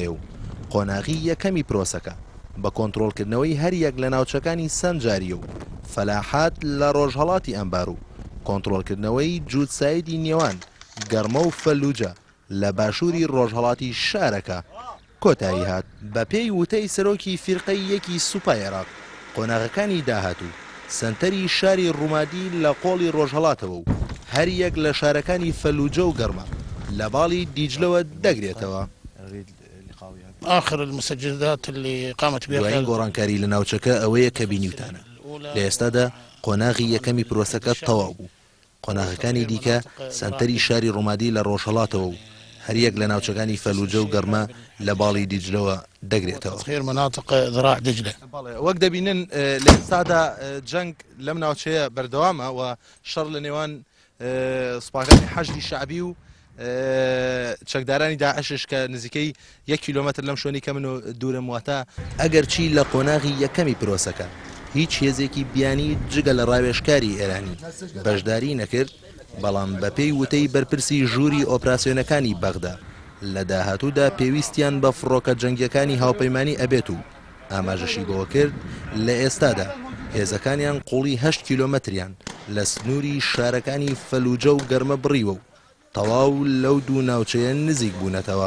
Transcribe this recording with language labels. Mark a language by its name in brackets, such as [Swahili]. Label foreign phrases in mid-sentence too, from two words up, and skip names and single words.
[Central Kurdish] و قۆناغی یەکەمی پرۆسەکە بە کۆنتڕۆڵکردنەوەی هەر یەک لە ناوچەکانی سەنجاریە و فەلاحات لە ڕۆژهەڵاتی ئەمبار و کۆنتڕۆڵکردنەوەی جووتسایدی نێوان گەرمە و فەلوجە لە باشووری ڕۆژهەڵاتی شارەکە کۆتایی هات بە پێی وتەی سەرۆکی فیرقەی یەکی سوپای عێراق قۆناغەکانی داهاتوو سنتەری شاری ڕوومادی لە قۆڵی ڕۆژهەڵاتەوە و هەر یەک لە شارەکانی فەلوجە و گەرمە لە باڵی دیجلەوە دەگرێتەوە. [Arabic] آخر المستجدات اللي قامت بها [Central Kurdish] دوایین گۆڕانکاری لە ناوچەکە ئەوەیە کە بینیوتانە لە ئێستادا قۆناغی یەکەمی پرۆسەکە تەواو بوو. قۆناغەکانی دیکە سنتەری شاری ڕوومادی لە ڕۆژهەڵاتەوە و هەر یەک لە ناوچەکانی فەلوجە و گەرمە لە باڵی دیجلەوە دەگرێتەوە. [Arabic] تطهير مناطق ذراع دجلة. [Central Kurdish] وەک دەبینن لە ئێستادا جەنگ لەم ناوچەیە بەردەوامە و شەڕ لە نێوان سوپاکانی حەشدی شعبی و چەکدارانی داعشش کە نزیکەی 1 کیلۆمەتر لەم شوێنی کە من و دوورم واتە ئەگەرچی لە قۆناغی یەکەمی پرۆسەکە هیچ هێزێکی بیانی جگە لە ڕاوێژکاری ئێرانی بەشداری نەکرد، بەڵام بە پێی وتەی بەرپرسی ژووری ئۆپراسیۆنەکانی بەغدا لە داهاتوودا پێویستیان بە فڕۆکە جەنگیەکانی هاوپەیمانی ئەبێت و ئاماژەشی بۆ کرد لە ئێستادا هێزەکانیان قوڵی 8 کیلۆمەتریان لە سنووری شارەکانی فەلوجە و گەرمە بڕیوە و تەواو لەو دوو ناوچەیە نزیک بوونەتەوە.